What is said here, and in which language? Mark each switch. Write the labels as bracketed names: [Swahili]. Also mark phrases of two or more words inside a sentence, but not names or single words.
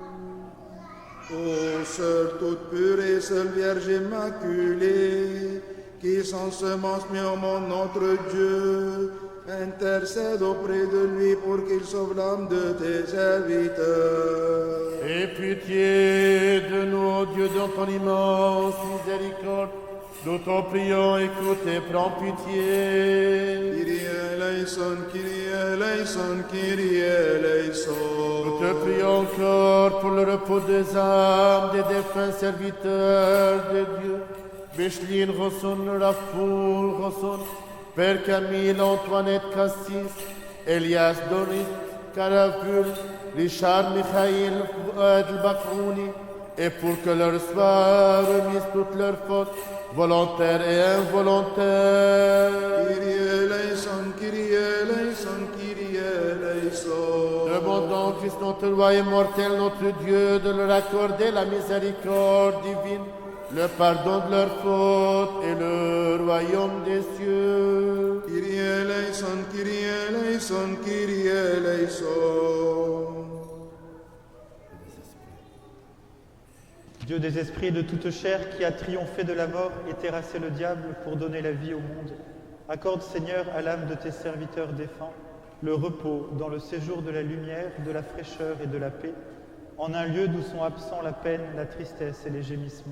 [French] Ô sœur toute pure et seule Vierge immaculée, qui sans semence mis au monde notre Dieu, intercède auprès de lui pour qu'il sauve l'âme de tes serviteurs. Aie pitié de nous, Dieu, dans ton immense miséricorde. Nous t'en prions, écoute et prends pitié. [Greek] Κύριε ἐλέησον, Κύριε ἐλέησον, Κύριε ἐλέησον. [French] Nous te prions encore pour le repos des âmes des défunts serviteurs de Dieu. Bécheline, Rosson, Rafoul, Rosson, Père Camille, Antoinette Cassis, Elias Doris, Caravul, Richard Michael, Fouad Bakrouni, et pour que leur soit remise toutes leurs fautes, volontaires et involontaires. [Greek] Κύριε ἐλέησον, Κύριε ἐλέησον, Κύριε ἐλέησον. [French] Demandons Christ notre roi immortel, notre Dieu, de leur accorder la miséricorde divine, le pardon de leurs fautes et le royaume des cieux. [Greek] Κύριε ἐλέησον, Κύριε ἐλέησον, Κύριε ἐλέησον. [French] Dieu des esprits et de toute chair, qui a triomphé de la mort et terrassé le diable pour donner la vie au monde, accorde, Seigneur, à l'âme de tes serviteurs défunts le repos dans le séjour de la lumière, de la fraîcheur et de la paix, en un lieu d'où sont absents la peine, la tristesse et les gémissements.